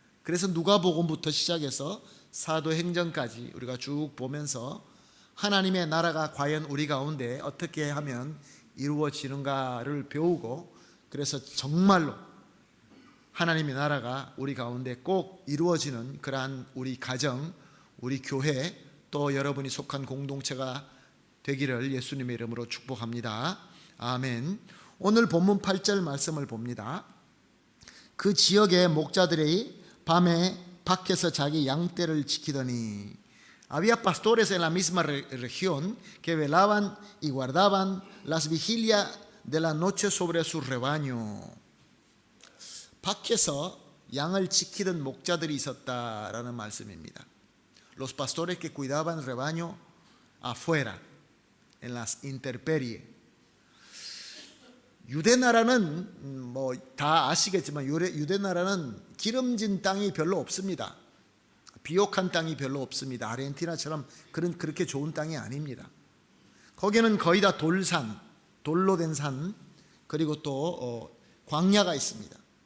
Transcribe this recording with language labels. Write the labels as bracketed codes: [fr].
[ko] 그래서 누가복음부터 시작해서 사도행전까지 우리가 쭉 보면서 하나님의 나라가 과연 우리 가운데 어떻게 하면 이루어지는가를 배우고, 그래서 정말로 하나님의 나라가 우리 가운데 꼭 이루어지는 그러한 우리 가정, 우리 교회, 또 여러분이 속한 공동체가 되기를 예수님의 이름으로 축복합니다. 아멘. 오늘 본문 8절 말씀을 봅니다. 그 지역의 목자들이 밤에 밖에서 자기 양떼를 지키더니 [es] había pastores en la misma región que velaban y guardaban las vigilias de la noche sobre su rebaño. [ko] 밖에서 양을 지키던 목자들이 있었다라는 말씀입니다. [es] Los pastores que cuidaban el rebaño afuera, en las intemperies. [ko] 유대 나라는 뭐 다 아시겠지만 유대 나라는 기름진 땅이 별로 없습니다. 비옥한 땅이 별로 없습니다. 아르헨티나처럼 그렇게 좋은 땅이 아닙니다. 거기는 거의 다 돌산, 돌로 된 산, 그리고 또 광야가 있습니다.